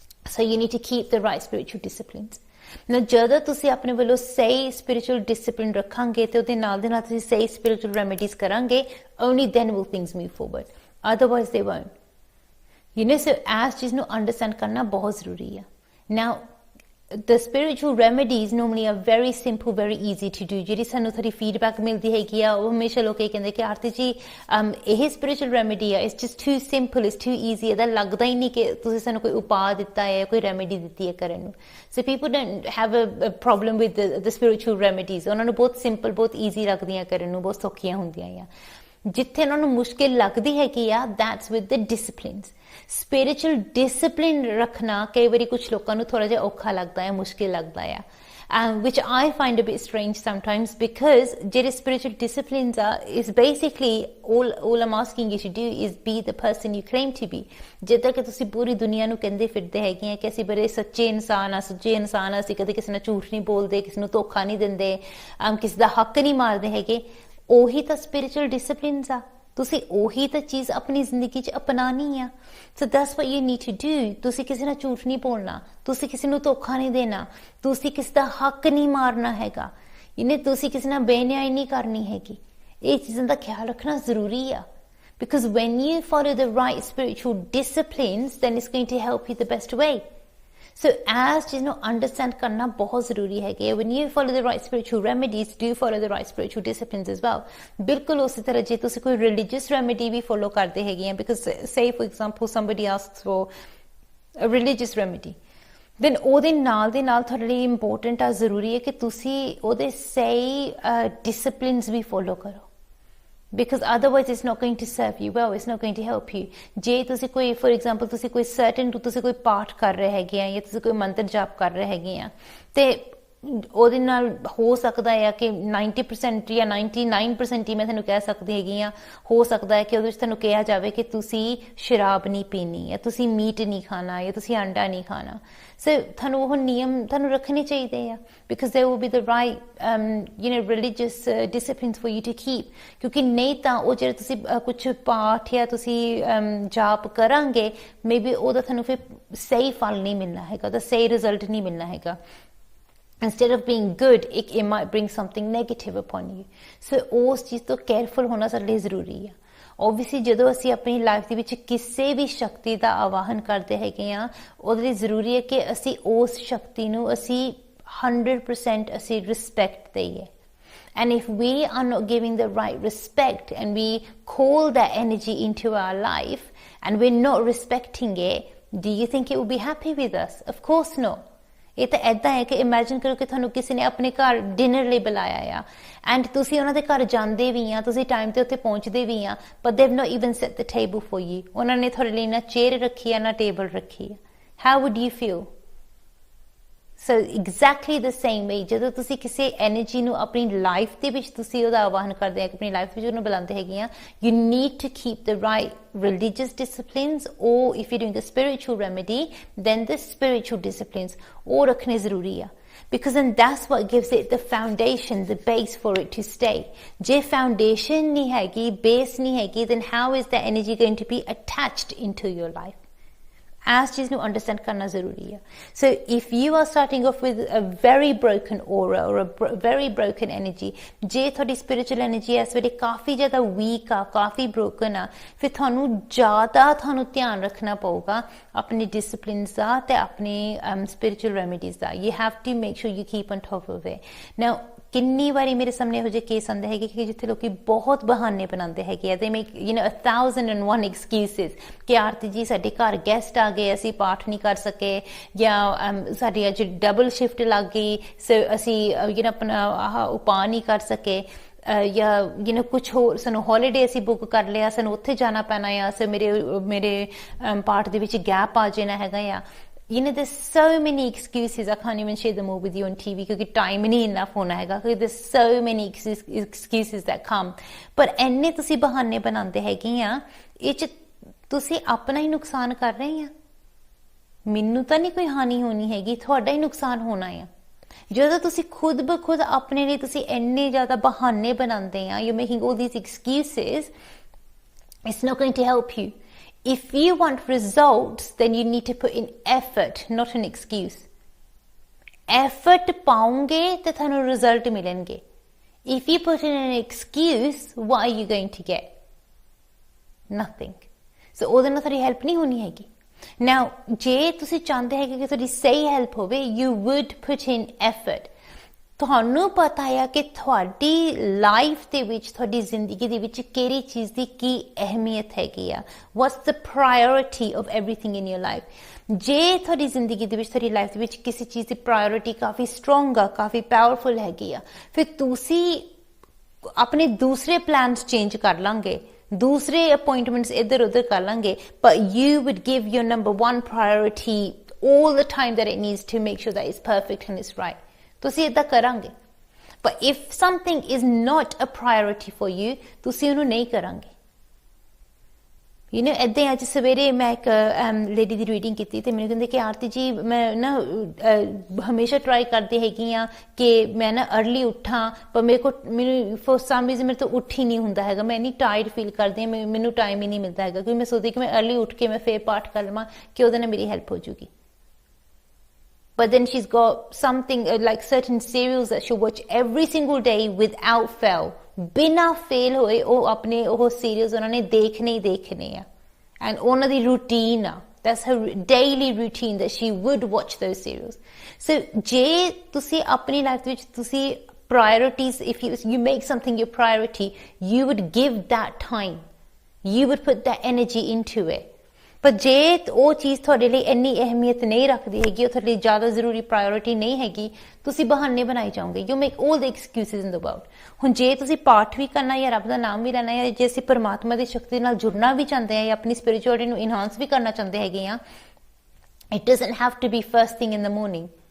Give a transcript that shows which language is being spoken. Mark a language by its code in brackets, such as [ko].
[en] So you need to keep the right spiritual disciplines. [pa] ਨਾ ਜਦੋਂ ਤੁਸੀਂ ਆਪਣੇ ਵੱਲੋਂ ਸਹੀ ਸਪਿਰਿਚੁਅਲ ਡਿਸਪਲਿਨ ਰੱਖਾਂਗੇ ਤੇ ਉਹਦੇ ਨਾਲ ਦੇ ਨਾਲ ਤੁਸੀਂ ਸਹੀ ਸਪਿਰਿਚੁਅਲ ਰੈਮੇਡੀਜ਼ ਕਰਾਂਗੇ, [en] Only then will things move forward, otherwise they won't. You know, [pa] so as ਚੀਜ਼ ਨੂੰ ਅੰਡਰਸਟੈਂਡ ਕਰਨਾ ਬਹੁਤ ਜ਼ਰੂਰੀ ਆ। [en] Now the spiritual remedies normally are very simple, very easy to do। [pa] ਜਿਹੜੀ ਸਾਨੂੰ ਥੋੜੀ ਫੀਡਬੈਕ ਮਿਲਦੀ ਹੈਗੀ ਆ, ਉਹ ਹਮੇਸ਼ਾ ਲੋਕ ਇਹ ਕਹਿੰਦੇ ਕਿ ਆਰਤੀ ਜੀ ਇਹ ਸਪਿਰਿਚੁਅਲ ਰੈਮੇਡੀ ਆ, [en] It's just too simple, it's too easy. [pa] ਇਹਦਾ ਲੱਗਦਾ ਹੀ ਨਹੀਂ ਕਿ ਤੁਸੀਂ ਸਾਨੂੰ ਕੋਈ ਉਪਾਅ ਦਿੱਤਾ ਹੈ, ਕੋਈ ਰੈਮੇਡੀ ਦਿੱਤੀ ਹੈ ਕਰਨ ਨੂੰ। [en] So people don't have a problem with the spiritual remedies. [pa] ਉਹਨਾਂ ਨੂੰ ਬਹੁਤ ਸਿੰਪਲ, ਬਹੁਤ ਈਜ਼ੀ ਲੱਗਦੀਆਂ ਕਰਨ ਨੂੰ, ਬਹੁਤ ਸੌਖੀਆਂ ਹੁੰਦੀਆਂ ਆ। ਜਿੱਥੇ ਉਹਨਾਂ ਨੂੰ ਮੁਸ਼ਕਿਲ ਲੱਗਦੀ ਹੈਗੀ ਆ, [en] That's with the disciplines. [pa] Spiritual discipline ਰੱਖਣਾ ਕਈ ਵਾਰੀ ਕੁਝ ਲੋਕਾਂ ਨੂੰ ਥੋੜਾ ਜਿਹਾ ਔਖਾ ਲੱਗਦਾ ਹੈ, ਮੁਸ਼ਕਿਲ ਲੱਗਦਾ ਆ, [en] which I find a bit strange sometimes, because [pa] ਜਿਹੜੇ [en] spiritual disciplines are is basically all I'm asking you to do is be the person you claim to be। [pa] ਜਿੱਦਾਂ ਕਿ ਤੁਸੀਂ ਪੂਰੀ ਦੁਨੀਆ ਨੂੰ ਕਹਿੰਦੇ ਫਿਰਦੇ ਹੈਗੇ ਆ ਕਿ ਅਸੀਂ ਬੜੇ ਸੱਚੇ ਇਨਸਾਨ ਆ, ਸੱਚੇ ਇਨਸਾਨ ਆ, ਅਸੀਂ ਕਦੇ ਕਿਸੇ ਨਾਲ ਝੂਠ ਨਹੀਂ ਬੋਲਦੇ, ਕਿਸੇ ਨੂੰ ਧੋਖਾ ਨਹੀਂ ਦਿੰਦੇ, ਕਿਸੇ ਦਾ ਹੱਕ ਨਹੀਂ ਮਾਰਦੇ ਹੈਗੇ। ਉਹੀ ਤਾਂ ਸਪਿਰਿਚੁਅਲ ਡਿਸਪਲਿਨਸ ਆ। ਤੁਸੀਂ ਉਹੀ ਤਾਂ ਚੀਜ਼ ਆਪਣੀ ਜ਼ਿੰਦਗੀ 'ਚ ਅਪਣਾਉਣੀ ਆ। [en] So that's what you need to do. [pa] ਤੁਸੀਂ ਕਿਸੇ ਨਾਲ ਝੂਠ ਨਹੀਂ ਬੋਲਣਾ, ਤੁਸੀਂ ਕਿਸੇ ਨੂੰ ਧੋਖਾ ਨਹੀਂ ਦੇਣਾ, ਤੁਸੀਂ ਕਿਸੇ ਦਾ ਹੱਕ ਨਹੀਂ ਮਾਰਨਾ ਹੈਗਾ, ਤੁਸੀਂ ਕਿਸੇ ਨਾਲ ਬੇਨਿਆਈ ਨਹੀਂ ਕਰਨੀ ਹੈਗੀ। ਇਹ ਚੀਜ਼ਾਂ ਦਾ ਖਿਆਲ ਰੱਖਣਾ ਜ਼ਰੂਰੀ ਆ। [en] Because when you follow the right spiritual disciplines, then it's going to help you the best way. So as [pa] ਚੀਜ਼ ਨੂੰ ਅੰਡਰਸਟੈਂਡ ਕਰਨਾ ਬਹੁਤ ਜ਼ਰੂਰੀ ਹੈਗੇ। [en] when you follow the right spiritual remedies, do follow the right spiritual disciplines as well। [pa] ਬਿਲਕੁਲ ਉਸੇ ਤਰ੍ਹਾਂ ਜੇ ਤੁਸੀਂ ਕੋਈ religious remedy ਵੀ follow ਕਰਦੇ ਹੈਗੇ ਆ, [en] because say for example somebody asks for a religious remedy, then [pa] ਉਹਦੇ ਨਾਲ ਦੇ ਨਾਲ ਤੁਹਾਡੇ ਲਈ ਇੰਪੋਰਟੈਂਟ ਆ, ਜ਼ਰੂਰੀ ਹੈ ਕਿ ਤੁਸੀਂ ਉਹਦੇ ਸਹੀ disciplines ਵੀ follow ਕਰੋ। [en] because otherwise it's not going to serve you well, it's not going to help you। [pa] ਜੇ ਤੁਸੀਂ ਕੋਈ for example ਤੁਸੀਂ ਕੋਈ certain ਤੁਸੀਂ ਕੋਈ ਪਾਠ ਕਰ ਰਹੇ ਹੈਗੇ ਆ, ਜਾਂ ਤੁਸੀਂ ਕੋਈ ਮੰਤਰ ਜਾਪ ਕਰ ਰਹੇ ਹੈਗੇ ਆ, ਤੇ ਉਹਦੇ ਨਾਲ ਹੋ ਸਕਦਾ ਹੈ ਕਿ 90% ਜਾਂ 99% ਹੀ ਮੈਂ ਤੁਹਾਨੂੰ ਕਹਿ ਸਕਦੀ ਹੈਗੀ ਆ, ਹੋ ਸਕਦਾ ਹੈ ਕਿ ਉਹਦੇ ਵਿੱਚ ਤੁਹਾਨੂੰ ਕਿਹਾ ਜਾਵੇ ਕਿ ਤੁਸੀਂ ਸ਼ਰਾਬ ਨਹੀਂ ਪੀਣੀ, ਜਾਂ ਤੁਸੀਂ ਮੀਟ ਨਹੀਂ ਖਾਣਾ, ਜਾਂ ਤੁਸੀਂ ਅੰਡਾ ਨਹੀਂ ਖਾਣਾ। [en] so [pa] ਤੁਹਾਨੂੰ ਉਹ ਨਿਯਮ ਤੁਹਾਨੂੰ ਰੱਖਣੇ ਚਾਹੀਦੇ ਆ, [en] Because they will be the right religious disciplines for you to keep. [pa] ਕਿਉਂਕਿ ਨਹੀਂ ਤਾਂ ਉਹ ਜਿਹੜੇ ਤੁਸੀਂ ਕੁਝ ਪਾਠ ਜਾਂ ਤੁਸੀਂ ਜਾਪ ਕਰਾਂਗੇ, ਮੇਬੀ ਉਹਦਾ ਤੁਹਾਨੂੰ ਫਿਰ ਸਹੀ ਫਲ ਨਹੀਂ ਮਿਲਣਾ ਹੈਗਾ, ਉਹਦਾ ਸਹੀ ਰਿਜ਼ਲਟ ਨਹੀਂ ਮਿਲਣਾ ਹੈਗਾ। [en] Instead of being good, it might bring something negative upon you। [pa] So ਉਸ ਚੀਜ਼ ਤੋਂ ਕੇਅਰਫੁਲ ਹੋਣਾ ਸਾਡੇ ਲਈ ਜ਼ਰੂਰੀ ਆ। ਓਬਵੀਅਸਲੀ ਜਦੋਂ ਅਸੀਂ ਆਪਣੀ ਲਾਈਫ ਦੇ ਵਿੱਚ ਕਿਸੇ ਵੀ ਸ਼ਕਤੀ ਦਾ ਆਵਾਹਨ ਕਰਦੇ ਹੈਗੇ ਆ, ਉਹਦੇ ਲਈ ਜ਼ਰੂਰੀ ਹੈ ਕਿ ਅਸੀਂ ਉਸ ਸ਼ਕਤੀ ਨੂੰ ਅਸੀਂ 100% ਅਸੀਂ ਰਿਸਪੈਕਟ ਦਈਏ। [en] And if we are not giving the right respect and we call that energy into our life and we're not respecting it, do you think it will be happy with us? Of course not। [pa] ਇਹ ਤਾਂ ਇੱਦਾਂ ਹੈ ਕਿ imagine ਕਰੋ ਕਿ ਤੁਹਾਨੂੰ ਕਿਸੇ ਨੇ ਆਪਣੇ ਘਰ ਡਿਨਰ ਲਈ ਬੁਲਾਇਆ ਆ, ਐਂਡ ਤੁਸੀਂ ਉਹਨਾਂ ਦੇ ਘਰ ਜਾਂਦੇ ਵੀ ਆ, ਤੁਸੀਂ ਟਾਈਮ ਤੇ ਉੱਥੇ ਪਹੁੰਚਦੇ ਵੀ ਆ, [en] But they have not even set the table for you. [pa] ਉਹਨਾਂ ਨੇ ਤੁਹਾਡੇ ਲਈ ਨਾ ਚੇਅਰ ਰੱਖੀ ਆ, ਨਾ ਟੇਬਲ ਰੱਖੀ ਆ। [en] How would you feel? So exactly the same way, [pa] ਜਦੋਂ ਤੁਸੀਂ ਕਿਸੇ ਐਨਰਜੀ ਨੂੰ ਆਪਣੀ ਲਾਈਫ ਦੇ ਵਿੱਚ ਤੁਸੀਂ ਉਹਦਾ ਆਵਾਹਨ ਕਰਦੇ ਆ, ਆਪਣੀ ਲਾਈਫ ਵਿੱਚ ਉਹਨੂੰ ਬੁਲਾਉਂਦੇ ਹੈਗੇ ਆ, [en] you need to keep the right religious disciplines, or if you're doing a spiritual remedy, then the spiritual disciplines [pa] ਉਹ ਰੱਖਣੇ ਜ਼ਰੂਰੀ ਆ। [en] because then that's what gives it the foundation, the base for it to stay। [pa] ਜੇ foundation ਨਹੀਂ ਹੈਗੀ, [en] base ਨਹੀਂ ਹੈਗੀ, then how is the energy going to be attached into your life? [pa] as ਚੀਜ਼ ਨੂੰ ਅੰਡਰਸਟੈਂਡ ਕਰਨਾ ਜ਼ਰੂਰੀ ਹੈ। [en] so if you are starting off with a very broken aura or a very broken energy, [pa] ਜੇ ਤੁਹਾਡੀ ਸਪਿਰਿਚੁਅਲ ਐਨਰਜੀ ਇਸ ਵੇਲੇ ਕਾਫੀ ਜ਼ਿਆਦਾ ਵੀਕ ਆ, ਕਾਫੀ ਬ੍ਰੋਕਨ ਆ, ਫਿਰ ਤੁਹਾਨੂੰ ਧਿਆਨ ਰੱਖਣਾ ਪਊਗਾ ਆਪਣੇ ਡਿਸਪਲਿਨਸ ਦਾ ਤੇ ਆਪਣੇ spiritual remedies ਦਾ। [en] You have to make sure you keep on top of it. [pa] ਨਾਓ ਕਿੰਨੀ ਵਾਰੀ ਮੇਰੇ ਸਾਹਮਣੇ ਇਹੋ ਜਿਹੇ ਕੇਸ ਆਉਂਦੇ ਹੈਗੇ ਕਿ ਜਿੱਥੇ ਲੋਕੀ ਬਹੁਤ ਬਹਾਨੇ ਬਣਾਉਂਦੇ ਹੈਗੇ ਆ, [en] they make 1001 excuses [pa] ਕਿ ਆਰਤੀ ਜੀ ਸਾਡੇ ਘਰ ਗੈਸਟ ਆ ਗਏ, ਅਸੀਂ ਪਾਠ ਨਹੀਂ ਕਰ ਸਕੇ, ਜਾਂ ਸਾਡੀ ਅੱਜ ਡਬਲ ਸ਼ਿਫਟ ਲੱਗ ਗਈ, ਸੋ ਅਸੀਂ ਆਪਣਾ ਆਹ ਉਪਾਅ ਨਹੀਂ ਕਰ ਸਕੇ। ਜਾਂ ਕੁਛ ਹੋਰ ਸਾਨੂੰ ਹੌਲੀਡੇ ਅਸੀਂ ਬੁੱਕ ਕਰ ਲਿਆ, ਸਾਨੂੰ ਉੱਥੇ ਜਾਣਾ ਪੈਣਾ ਆ, ਸੋ ਮੇਰੇ ਪਾਠ ਦੇ ਵਿੱਚ ਗੈਪ ਆ ਜਾਣਾ ਹੈਗਾ ਆ। [en] there's so many excuses. I can't even share them all with you on TV [pa] ਕਿਉਂਕਿ time ਨਹੀਂ enough ਹੋਣਾ ਹੈਗਾ, [en] ਕਿਉਂਕਿ there's so many excuses that come. [pa] ਪਰ ਇੰਨੇ ਤੁਸੀਂ ਬਹਾਨੇ ਬਣਾਉਂਦੇ ਹੈਗੇ ਆ, ਇਹ 'ਚ ਤੁਸੀਂ ਆਪਣਾ ਹੀ ਨੁਕਸਾਨ ਕਰ ਰਹੇ ਆ। ਮੈਨੂੰ ਤਾਂ ਨਹੀਂ ਕੋਈ ਹਾਨੀ ਹੋਣੀ ਹੈਗੀ, ਤੁਹਾਡਾ ਹੀ ਨੁਕਸਾਨ ਹੋਣਾ ਆ। ਜਦੋਂ ਤੁਸੀਂ ਖੁਦ ਬ ਖੁਦ ਆਪਣੇ ਲਈ ਤੁਸੀਂ ਇੰਨੇ ਜ਼ਿਆਦਾ ਬਹਾਨੇ ਬਣਾਉਂਦੇ ਆ, [en] you're making all these excuses, it's not going to help you. If you want results, then you need to put in effort, not an excuse. [pa] Effort ਪਾਉਂਗੇ ਤੇ ਤੁਹਾਨੂੰ result ਮਿਲਣਗੇ। [en] If you put in an excuse, what are you going to get? Nothing. [pa] So ਉਹਦੇ ਨਾਲ ਤੁਹਾਡੀ help ਨਹੀਂ ਹੋਣੀ ਹੈਗੀ। Now, ਜੇ ਤੁਸੀਂ ਚਾਹੁੰਦੇ ਹੈਗੇ ਕਿ ਤੁਹਾਡੀ ਸਹੀ help ਹੋਵੇ, [en] you would put in effort. [pa] ਤੁਹਾਨੂੰ ਪਤਾ ਆ ਕਿ ਤੁਹਾਡੀ ਲਾਈਫ ਦੇ ਵਿੱਚ, ਤੁਹਾਡੀ ਜ਼ਿੰਦਗੀ ਦੇ ਵਿੱਚ ਕਿਹੜੀ ਚੀਜ਼ ਦੀ ਕੀ ਅਹਿਮੀਅਤ ਹੈਗੀ ਆ। [en] what's the priority of everything in your life? [pa] ਜੇ ਤੁਹਾਡੀ ਜ਼ਿੰਦਗੀ ਦੇ ਵਿੱਚ, ਤੁਹਾਡੀ ਲਾਈਫ ਦੇ ਵਿੱਚ ਕਿਸੇ ਚੀਜ਼ ਦੀ ਪ੍ਰਾਇੋਰਿਟੀ ਕਾਫੀ ਸਟਰੋਂਗ ਆ, ਕਾਫੀ ਪਾਵਰਫੁਲ ਹੈਗੀ ਆ, ਫਿਰ ਤੁਸੀਂ ਆਪਣੇ ਦੂਸਰੇ ਪਲਾਨਸ ਚੇਂਜ ਕਰ ਲਾਂਗੇ, ਦੂਸਰੇ ਅਪਾਇੰਟਮੈਂਟਸ ਇੱਧਰ ਉੱਧਰ ਕਰ ਲਾਂਗੇ, [en] but you would give your number one priority all the time that it needs to make sure that it's perfect and it's right. [pa] ਤੁਸੀਂ ਇੱਦਾਂ ਕਰਾਂਗੇ। [en] but if something is not a priority for you, [pa] ਤੁਸੀਂ ਉਹਨੂੰ ਨਹੀਂ ਕਰਾਂਗੇ। ਇੱਦਾਂ ਅੱਜ ਸਵੇਰੇ ਮੈਂ ਇੱਕ ਲੇਡੀ ਦੀ ਰੀਡਿੰਗ ਕੀਤੀ ਤੇ ਮੈਨੂੰ ਕਹਿੰਦੇ ਕਿ ਆਰਤੀ ਜੀ ਮੈਂ ਨਾ ਹਮੇਸ਼ਾ ਟਰਾਈ ਕਰਦੀ ਹੈਗੀ ਆ ਕਿ ਮੈਂ ਨਾ ਅਰਲੀ ਉੱਠਾਂ, ਪਰ ਮੈਨੂੰ ਫੋਰ ਸਮ ਰੀਜ਼ਨ ਮੇਰੇ ਤੋਂ ਉੱਠ ਹੀ ਨਹੀਂ ਹੁੰਦਾ ਹੈਗਾ, ਮੈਂ ਇੰਨੀ ਟਾਇਰਡ ਫੀਲ ਕਰਦੀ ਹਾਂ, ਮੈਨੂੰ ਟਾਈਮ ਹੀ ਨਹੀਂ ਮਿਲਦਾ ਹੈਗਾ, ਕਿਉਂਕਿ ਮੈਂ ਸੋਚਦੀ ਕਿ ਮੈਂ ਅਰਲੀ ਉੱਠ ਕੇ ਮੈਂ ਫੇਰ ਪਾਠ ਕਰ ਲਵਾਂ ਕਿ ਉਹਦੇ ਨਾਲ ਮੇਰੀ ਹੈਲਪ ਹੋ ਜੂਗੀ। [en] But then she's got something like certain serials that she'll watch every single day without fail. [pa] ਬਿਨਾ ਫੇਲ ਹੋਏ ਉਹ ਆਪਣੇ ਉਹ ਸੀਰੀਅਲਸ ਉਹਨਾਂ ਨੇ ਦੇਖਣੇ ਹੀ ਦੇਖਣੇ ਆ, ਐਂਡ ਉਹਨਾਂ ਦੀ ਰੂਟੀਨ ਆ, [en] that's her daily routine that she would watch those serials. So [pa] ਜੇ ਤੁਸੀਂ ਆਪਣੀ ਲਾਈਫ ਵਿੱਚ ਤੁਸੀਂ [en] priorities, if you make something your priority, you would give that time, you would put that energy into it. [pa] ਪਰ ਜੇ ਉਹ ਚੀਜ਼ ਤੁਹਾਡੇ ਲਈ ਇੰਨੀ ਅਹਿਮੀਅਤ ਨਹੀਂ ਰੱਖਦੀ ਹੈਗੀ, ਉਹ ਤੁਹਾਡੇ ਲਈ ਜ਼ਿਆਦਾ ਜ਼ਰੂਰੀ ਪ੍ਰਾਇੋਰਿਟੀ ਨਹੀਂ ਹੈਗੀ, ਤੁਸੀਂ ਬਹਾਨੇ ਬਣਾਈ ਜਾਓਗੇ। [en] You make all the excuses in the world. [pa] ਹੁਣ ਜੇ ਤੁਸੀਂ ਪਾਠ ਵੀ ਕਰਨਾ ਜਾਂ ਰੱਬ ਦਾ ਨਾਮ ਵੀ ਲੈਣਾ, ਜਾਂ ਜੇ ਅਸੀਂ ਪਰਮਾਤਮਾ ਦੀ ਸ਼ਕਤੀ ਨਾਲ ਜੁੜਨਾ ਵੀ ਚਾਹੁੰਦੇ ਹਾਂ ਜਾਂ ਆਪਣੀ ਸਪਿਰਿਚੁਅਲਿਟੀ ਨੂੰ ਇਨਹਾਂਸ ਵੀ ਕਰਨਾ ਚਾਹੁੰਦੇ ਹੈਗੇ ਆ, [en] It doesn't have to be first thing in the morning.